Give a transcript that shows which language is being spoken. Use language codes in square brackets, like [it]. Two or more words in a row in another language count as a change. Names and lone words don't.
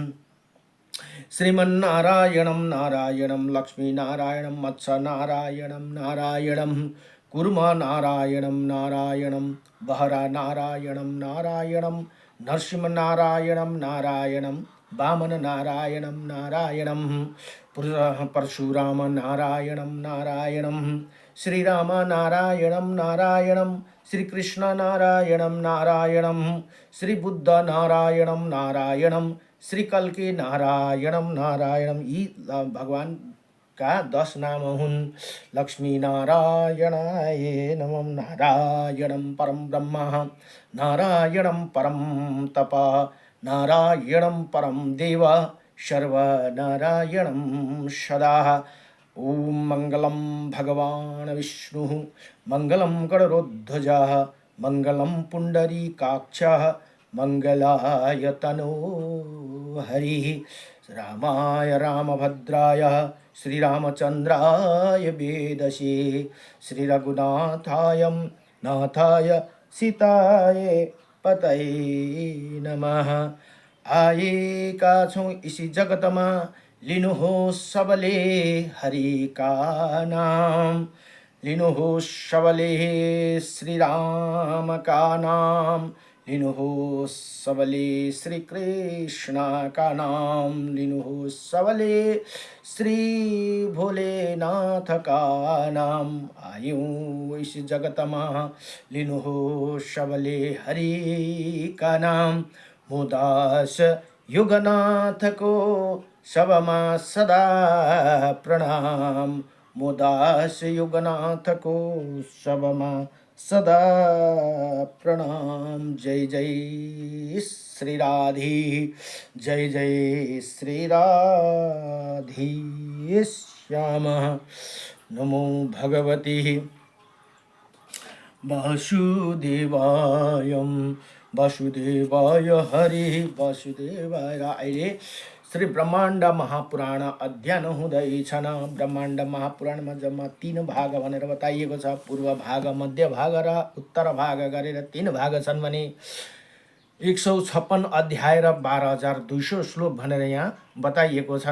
[sa] श्रीमन्नारायणं नारायणं, लक्ष्मीनारायणं, मत्स्यनारायणं नारायणं, कुर्मनारायणं नारायणं, बहरानारायणं नारायणं, नरसिंहनारायणं नारायणं, वामननारायणं नारायणं, परशुरामनारायणं नारायणं, श्रीरामनारायणं नारायणं, श्रीकृष्णनारायणं नारायणं, श्रीबुद्धनारायणं नारायणं, श्री कल्की नारायणम नारायणम। [ne] यी भगवान का 10 नाम हुन्। [sa] लक्ष्मी नारायणाय नमः, नारायणं परम ब्रह्म, नारायणं परम तप, नारायणं परम देव, सर्वनारायणं सदा। ओम मंगलम भगवान विष्णु, मंगलम गरुड़ध्वजः, मंगलम पुंडरीकाक्षः, मंगलाय तनो हरिः। रामाय रामभद्राय, श्रीरामचन्द्राय वेदसे, श्रीरघुनाथाय नाथाय सीताय पतये नमः। [ne] आएका छौं इसी जगतमा, लिनुहोस् सबले हरि [hi] का नाम, [ne] लिनुहोस् सबले श्री राम [hi] का नाम, [ne] लिनुहोस् सबले श्री कृष्ण [hi] का नाम, [ne] लिनुहोस् सबले श्री भोलेनाथ [hi] का नाम। [ne] आयौं इस जगतमा, लिनुहोस् सबले हरि [hi] का नाम। मुदास युगनाथ को सबमा सदा प्रणाम, मुदास युगनाथ को सबमा सदा प्रणाम। [sa] जय जय श्री राधे, जय जय श्री राधे श्याम। नमो भगवते वासुदेवाय, वासुदेवाय हरि वासुदेवाय। [ne] अहिले श्री ब्रह्माण्ड महापुराण अध्ययन हुँदैछन्। ब्रह्माण्ड महापुराणमा जम्मा 3 भाग भनेर बताइएको छ। पूर्व भाग, मध्य भाग र उत्तर भाग गरेर 3 भाग छन् भने 156 अध्याय र 12,200 श्लोक भनेर यहाँ बताइएको छन्।